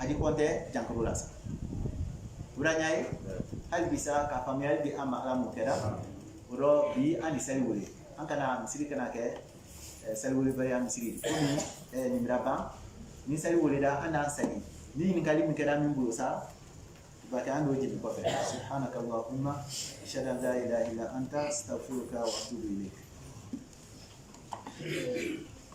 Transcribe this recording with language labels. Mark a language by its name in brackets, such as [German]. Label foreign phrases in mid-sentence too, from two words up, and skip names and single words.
[Bambara] di kɔntɛ jankoro la sa o la ɲa ye hali bi sa ka faamuyali di an ma ala mun kɛra o rɔ bi an ni seli wele an kana misiri kana kɛ seli welebaliya misiri komi nin bɛra ban ni seli welela an n'an seli ni ɲininkali min kɛra min bolo sa ba kɛ an n'o jeli kɔfɛ [Arabic] سبحانك اللهم أشهد أن لا إله إلا أنت أستغفرك وأتوب إليك